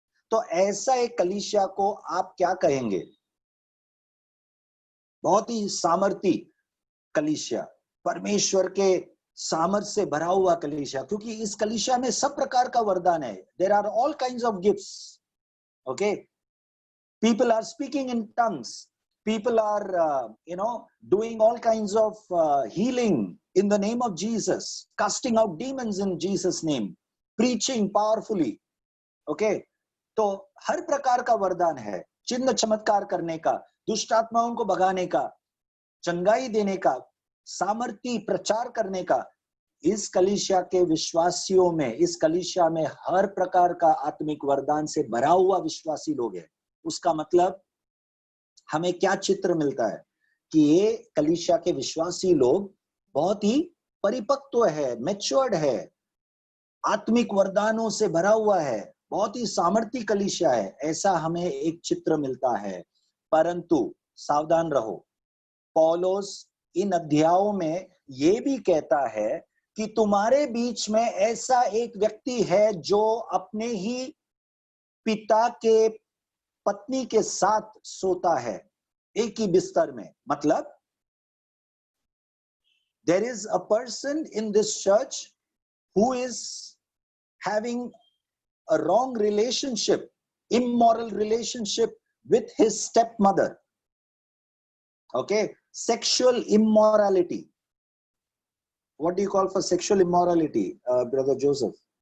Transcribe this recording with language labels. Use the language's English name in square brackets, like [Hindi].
[Hindi] तो ऐसा एक कलीसिया को आप क्या कहेंगे? बहुत ही सामर्थी कलीसिया, परमेश्वर के सामर्थ से भरा हुआ कलीसिया, क्योंकि इस कलीसिया में सब प्रकार का वरदान है। [English] There are all kinds of gifts. Okay, people are speaking in tongues, people are doing all kinds of healing in the name of Jesus, casting out demons in Jesus name, preaching powerfully. [Hindi] Okay, तो हर प्रकार का वरदान है, चिन्ह चमत्कार करने का, दुष्ट आत्माओं को भगाने का, चंगाई देने का, सामर्थी प्रचार करने का। इस कलीसिया के विश्वासियों में, इस कलीसिया में हर प्रकार का आत्मिक वरदान से भरा हुआ विश्वासी लोग हैं। उसका मतलब हमें क्या चित्र मिलता है कि ये कलीसिया के विश्वासी लोग बहुत ही परिपक्व है, मैच्योर्ड है, आत्मिक वरदानों से भरा हुआ है, बहुत ही सामर्थी कलीसिया है, ऐसा हमें एक चित्र मिलता है। परंतु सावधान रहो, पौलुस इन अध्यायों में ये भी कहता है कि तुम्हारे बीच में ऐसा एक व्यक्ति है जो अपने ही पिता के पत्नी के साथ सोता है, एक ही बिस्तर में। [English] मतलब there is a person in this church who is having a wrong relationship, immoral relationship with his stepmother. Okay, sexual immorality. What do you call for sexual immorality, brother Joseph?